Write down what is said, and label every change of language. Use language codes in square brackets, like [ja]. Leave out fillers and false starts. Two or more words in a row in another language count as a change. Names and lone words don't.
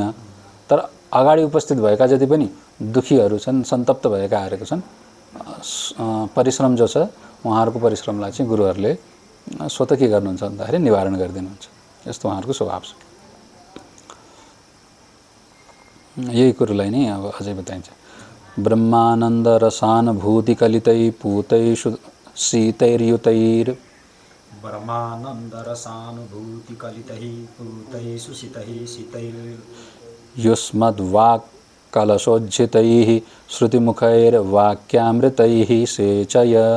[ne] तर अगाडि उपस्थित भएका जति पनि दुखीहरू छन्, सन्तप्त भएकाहरू छन्, परिश्रम जो छ उहाँहरूको परिश्रमलाई चाहिँ गुरुहरूले स्वतः के गर्नुहुन्छ भन्दाखेरि निवारण गरिदिनुहुन्छ। यस्तो उहाँहरूको स्वभाव छ। यही कुरोलाई नै अब अझै बताइन्छ। [sa] ब्रह्मानन्द रसानुभूति कलितै पूतै शीतैर्युतैर ब्रह्मानन्द रसानुभूति कलितैः पूतैः सुशीतैः शीतैर् युष्मद्वाक् कलशोज्झितैः श्रुतिमुखैर्वाक्यामृतैः सेचय